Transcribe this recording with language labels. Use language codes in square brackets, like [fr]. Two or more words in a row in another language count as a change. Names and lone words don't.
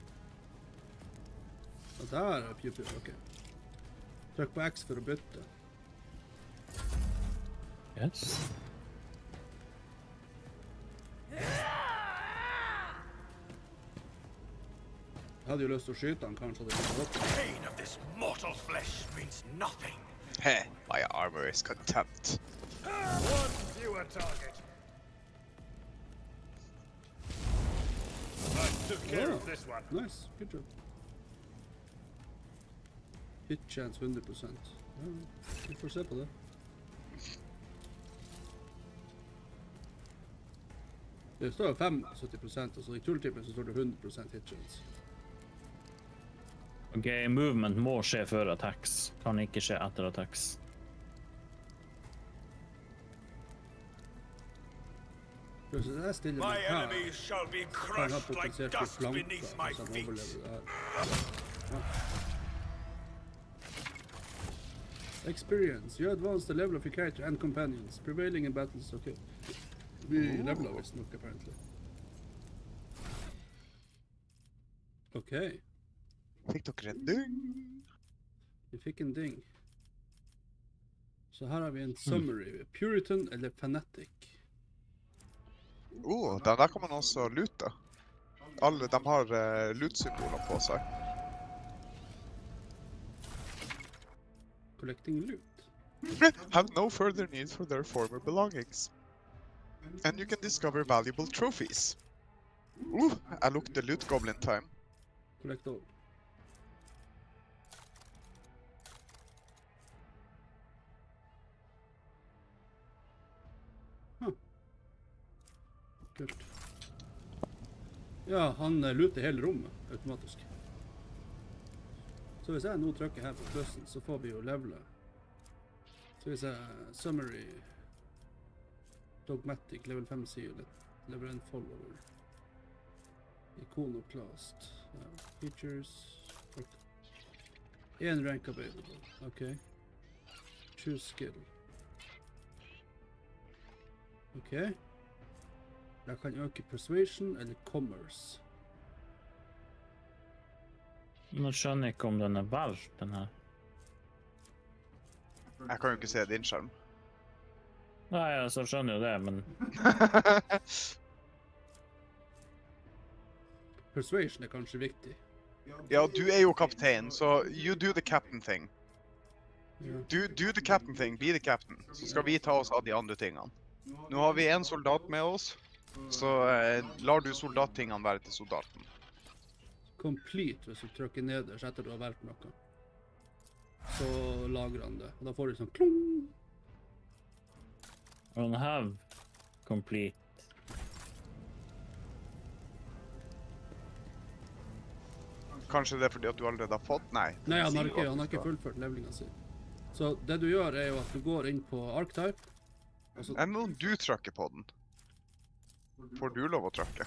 [no] Og der pew-pew, ok. Trykk på X for å bytte. [en] Yes. [no] Jeg hadde jo lyst til å skyte han, kanskje det var opp. [en] Pain of this mortal flesh means nothing. Heh, my armor is contempt. One fewer target. I took care of this one. Nice, good job. Hit chance 100%. [no] Ja, vi får se på det. Det står jo 75%, og så I tulltippen så står det 100% [en] hit chance. [no] Ok, movement må skje før attacks. Kan ikke skje etter attacks. Så jeg stiller [en] My [no] meg her. [en] enemies shall be [no] Kan ha [en] crushed like [no] potensielt [en] dust [no] flanker, [en] beneath my [no] hvis han [en] feet. [no] overlever det her. Ja. [en] Experience. You advance the level of your character and companions. Prevailing in battles, okay. [no] Vi leveler visst nok, apparently. Ok. Fikk dere en ding? Vi fikk en ding. Så her har vi en summary. Puritan eller Fanatic. Den der kan man også lute. Alle, de har loot-symboler på seg. [en] Collecting loot. Have no further need for their former belongings. And you can discover valuable trophies. [no] Jeg lukter [en] loot goblin time. Collect all. [no] Kult. Ja, han luter hele rommet automatisk. Så hvis jeg nå trykker her på plussen, så får vi jo levele. Så hvis jeg [en] summary, dogmatic, level 5 [no] sier litt, [en] level 1 follower, iconoclast, features, en rank available, ok. Choose skill. [no] Ok. Jeg kan øke persuasion eller commerce. Nå skjønner jeg ikke om den valgt, den her. Jeg kan jo ikke se din skjerm. Nei, altså skjønner jo det, men... Persuasion kanskje viktig. Ja, du jo kaptein, så [en] you do the captain thing. [no] Ja. [en] Do the captain thing, be the captain. [no] Så skal vi ta oss av de andre tingene. Nå har vi en soldat med oss, så lar du soldattingene være til soldaten. Complete hvis du trykker nederst etter du har valgt noe. Så lagrer han det. Og da får du sånn klung. [en] And have complete. [no] Kanskje det er fordi at du allerede har fått? Nei. Nei, han har ikke fullført levelinga si. Så det du gjør er jo at du går inn på archetype. Og så... Enn om du trykker på den? Får du lov å trykke?